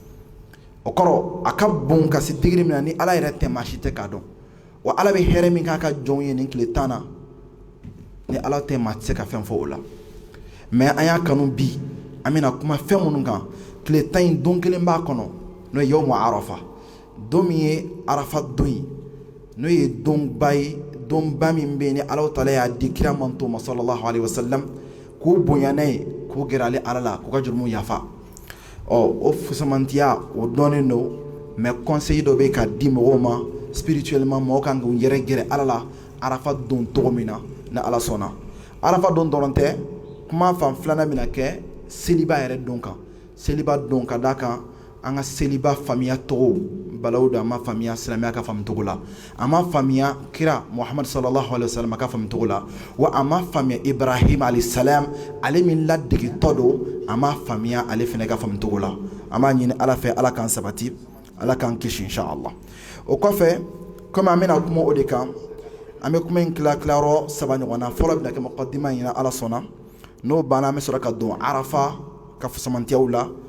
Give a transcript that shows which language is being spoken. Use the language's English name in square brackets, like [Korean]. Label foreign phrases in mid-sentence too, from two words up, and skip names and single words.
[Bambara] o kɔrɔ a ka bon ka se degré min na ni ala yɛrɛ tɛ maa si tɛ k'a dɔn wa ala bɛ hɛrɛ min k'a ka jɔnw ye nin tile 10 na ni ala tɛ maa tɛ se ka fɛn fɔ o la mais an y'a kanu bi an bɛna kuma fɛn minnu kan tile 10 in don kelen b'a kɔnɔ n'o ye [Arabic] يوم عرفة [Bambara] don min ye arafa don ye n'o ye donba ye donba min bɛ yen ni ala taala y'a di kira manto ma [Arabic] صلى الله عليه وسلم [Bambara] k'o bonya n'a ye k'o gɛrɛ ale ala la k'o ka jurumu yafa o fusamantiya o dɔnnen don mais conseil dɔ bɛ ka di mɔgɔw ma spirituellement mɔgɔw kan k'u yɛrɛ gɛrɛ ala la arafa don cogo min na ni ala sɔnna arafa don dɔrɔn tɛ kuma fan filanan bɛna kɛ seliba yɛrɛ don kan seliba don ka d'a kan an ka seliba faamuya tɔgɔw balaw da ma famiya silamɛya ka faamu cogo la a ma famiya kira Muhammad [Arabic] صلى الله عليه وسلم [Bambara] ka faamu cogo la wa a ma famiya Ibrahim [Arabic] عليه السلام [Bambara] ale min ladegitɔ don a ma famiya ale fɛnɛ ka faamu cogo la a m'a ɲini Ala fɛ Ala k'an sabati Ala k'an kisi inshallah o kɔfɛ comme an bɛna kuma o de kan an bɛ kuma in tilayɔrɔ 3 ɲɔgɔn na fɔlɔ bɛna kɛ muqaddima ɲini Ala sɔnna n'o banna an bɛ sɔrɔ ka don Arafa ka fusamantiyaw la